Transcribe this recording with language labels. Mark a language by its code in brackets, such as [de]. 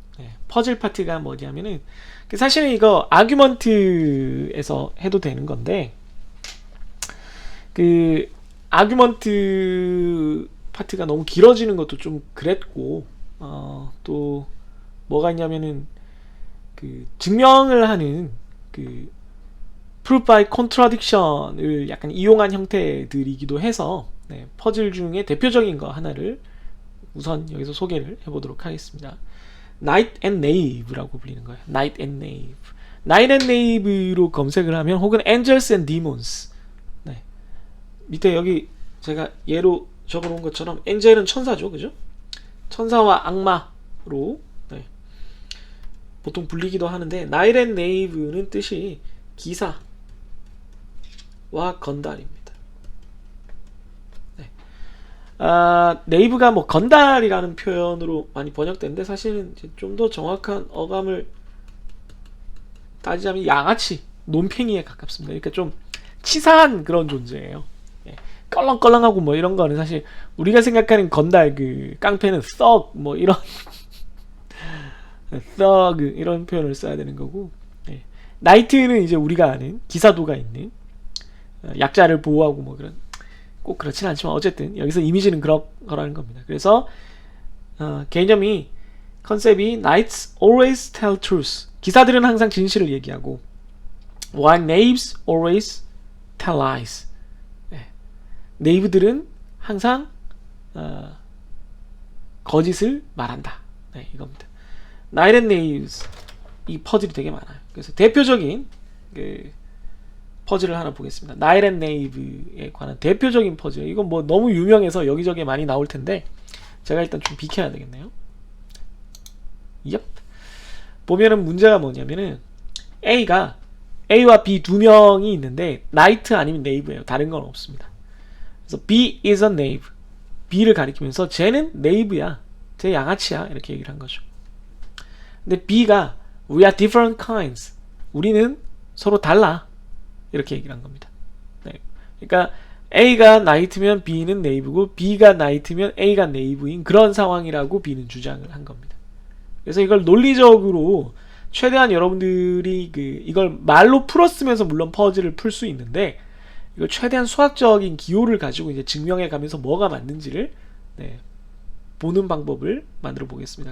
[ko] 네, 퍼즐 파트가 뭐냐면은 사실은 이거 아규먼트에서 해도 되는 건데, 그 아규먼트 파트가 너무 길어지는 것도 좀 그랬고, 또 뭐가 있냐면은 그 증명을 하는 그 proof by contradiction을 약간 이용한 형태들이기도 해서 네, 퍼즐 중에 대표적인 거 하나를 우선 여기서 소개를 해보도록 하겠습니다. Night and Knave라고 불리는 거예요. Night and Knave. Night and Knave로 검색을 하면, 혹은 Angels and Demons. 네. 밑에 여기 제가 예로 적어놓은 것처럼 엔젤은 천사죠, 그죠? 천사와 악마로 네. 보통 불리기도 하는데, Night and Knave는 뜻이 기사와 건달입니다. 네. 네이브가 뭐 건달이라는 표현으로 많이 번역되는데, 사실은 좀 더 정확한 어감을 따지자면 양아치, 논팽이에 가깝습니다. 그러니까 좀 치사한 그런 존재예요. 네. 껄렁껄렁하고 뭐 이런 거는 사실 우리가 생각하는 건달, 그 깡패는 썩 뭐 이런 썩 이런 표현을 써야 되는 거고, 네. 나이트는 이제 우리가 아는 기사도가 있는 약자를 보호하고 뭐 그런, 꼭 그렇진 않지만 어쨌든 여기서 이미지는 그러라는 겁니다. 그래서 개념이, 컨셉이 [en] Knights always tell truth. [ko] 기사들은 항상 진실을 얘기하고, [en] while knaves always tell lies. [ko] 네. 네이브들은 항상 거짓을 말한다. 네, 이겁니다. Knight and Knaves, 이 퍼즐이 되게 많아요. 그래서 대표적인 그 퍼즐을 하나 보겠습니다. Knight and Knave에 관한 대표적인 퍼즐. 이건 뭐 너무 유명해서 여기저기 많이 나올 텐데 제가 일단 좀 비켜야 되겠네요. 얍. 보면은 문제가 뭐냐면은 A와 B 두 명이 있는데 나이트 아니면 네이브예요. 다른 건 없습니다. 그래서 [en] B is a knave. [ko] B를 가리키면서 쟤는 네이브야, 쟤 양아치야, 이렇게 얘기를 한 거죠. 근데 [en] B가 we are different kinds. [ko] 우리는 서로 달라, 이렇게 얘기를 한 겁니다. 네. 그러니까 A가 나이트면 B는 네이브고, B가 나이트면 A가 네이브인 그런 상황이라고 B는 주장을 한 겁니다. 그래서 이걸 논리적으로 최대한 여러분들이 이걸 말로 풀었으면서 물론 퍼즐을 풀 수 있는데, 이걸 최대한 수학적인 기호를 가지고 이제 증명해 가면서 뭐가 맞는지를 네, 보는 방법을 만들어 보겠습니다.